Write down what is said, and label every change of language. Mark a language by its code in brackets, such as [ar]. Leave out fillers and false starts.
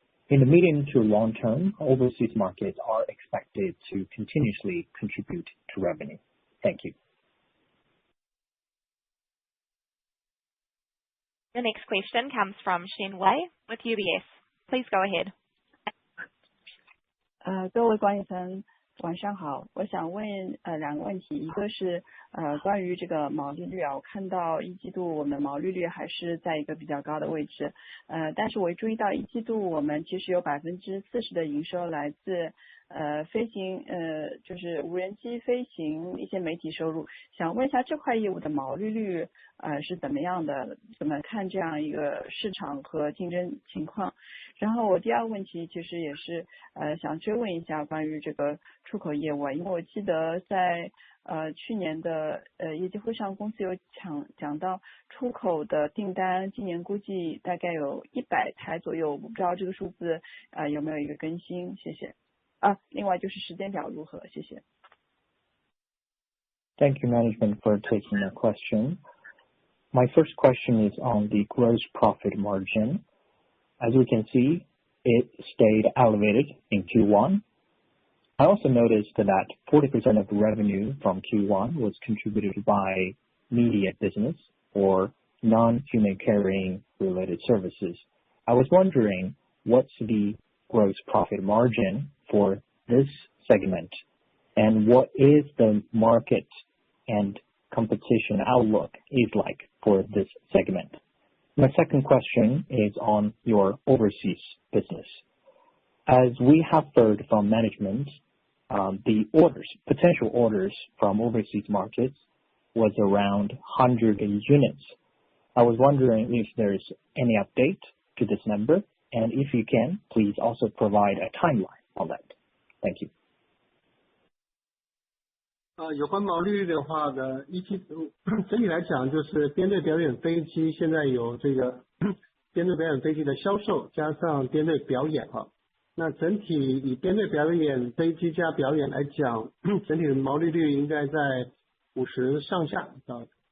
[en] In the medium to long term, overseas markets are expected to continuously contribute to revenue. Thank you. The next question comes from Shen Wei with UBS. Please go ahead. [zh] 各位管理层晚上好，我想问2个问题，一个是关于这个毛利率啊，我看到一季度我们毛利率还是在一个比较高的位置，但是我注意到一季度我们其实有40%的营收来自飞行就是无人机飞行一些媒体收入，想问一下这块业务的毛利率是怎么样的，怎么看这样一个市场和竞争情况。然后我第二个问题其实也是想追问一下关于这个出口业务，因为我记得在去年的业绩会上公司有讲到出口的订单今年估计大概有100台左右，我不知道这个数字有没有一个更新，谢谢。另外就是时间表如何，谢谢。 [en] Thank you, management, for taking the question. My first question is on the gross profit margin. As we can see, it stayed elevated in Q1. I also noticed that 40% of the revenue from Q1 was contributed by media business or non-human carrying related services. I was wondering what's the gross profit margin for this segment and what is the market and competition outlook is like for this segment. My second question is on your overseas business. As we have heard from management, the potential orders from overseas markets was around 100 units. I was wondering if there's any update to this number, and if you can, please also provide a timeline on that. Thank you. [zh] 有关毛利率的话呢，整体来讲就是编队表演飞机现在有这个编队表演飞机的销售加上编队表演哈。那整体以编队表演飞机加表演来讲，整体的毛利率应该在50上下啊。